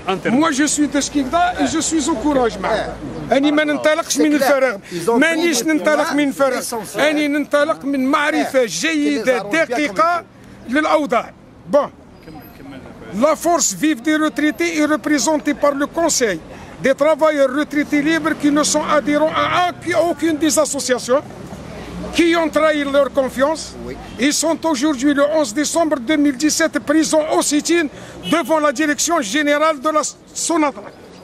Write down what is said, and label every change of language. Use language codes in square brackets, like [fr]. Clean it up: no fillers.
[fr] Moi je suis de Skikda et je suis au courage. [ar] أني ما ننطلقش من الفراغ، مانيش ننطلق من الفراغ، أني ننطلق من معرفة جيدة دقيقة للأوضاع. [fr] Bon. La force vive des retraités est représentée par le Conseil des travailleurs retraités libres qui ne sont adhérents à aucune des associations, qui ont trahi leur confiance. Ils sont aujourd'hui le 11 décembre 2017 présents au sit-in devant la direction générale de la Sonatrach.